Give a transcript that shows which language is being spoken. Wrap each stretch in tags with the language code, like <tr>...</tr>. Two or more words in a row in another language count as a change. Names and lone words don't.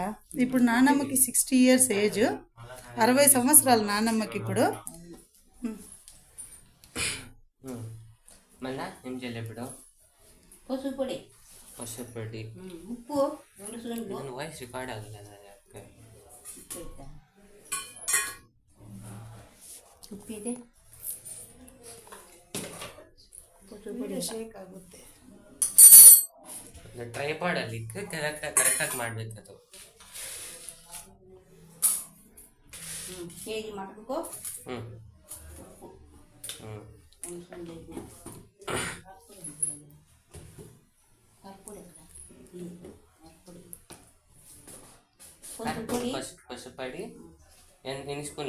<te>ఇప్పుడు నాన్నమ్మకి 60</te> <en>years age,</en> <te>60 సంవత్సరాలు నాన్నమ్మకి ఇప్పుడు. మళ్ళా ఏం చేయాలి ఇప్పుడు? పసుపు పొడి, పసుపు పొడి, ఉప్పు 2 స్పూన్లు.</te> <en>voice record</en> <te>అవ్వలేదు.</te> <kn>ಉಪ್ಪು ಇದೆ, ಶೇಕ್ ಆಗುತ್ತೆ. ಟ್ರೈಪಾಡ್ ಅಲ್ಲಿ ಕರೆಕ್ಟಾಗಿ ಮಾಡಬೇಕು ಅದು.</kn> <te>కేజీ మటన్కు ఉప్పు 1 స్పూన్ వేసిన. పసుపు పొడి ఎన్ని స్పూన్లు?</te>